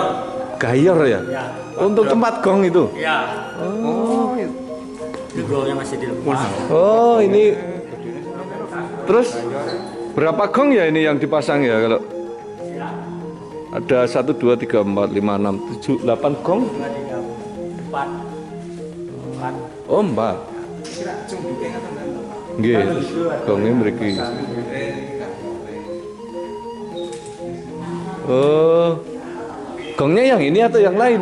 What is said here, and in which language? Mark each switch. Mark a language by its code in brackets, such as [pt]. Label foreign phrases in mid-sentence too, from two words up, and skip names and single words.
[id] Gayor ya? Ya. Untuk tempat gong itu? Ya. Oh. Itu gongnya masih dilepas. Oh, ini. Terus berapa gong ya ini yang dipasang ya kalau? Ada 1, 2, 3, 4, 5, 6, 7, 8 gong? 2, 3, 4. [jv] Oh, 4. Nggih, gongnya mriki. [id] Oh. Gongnya yang ini atau yang lain?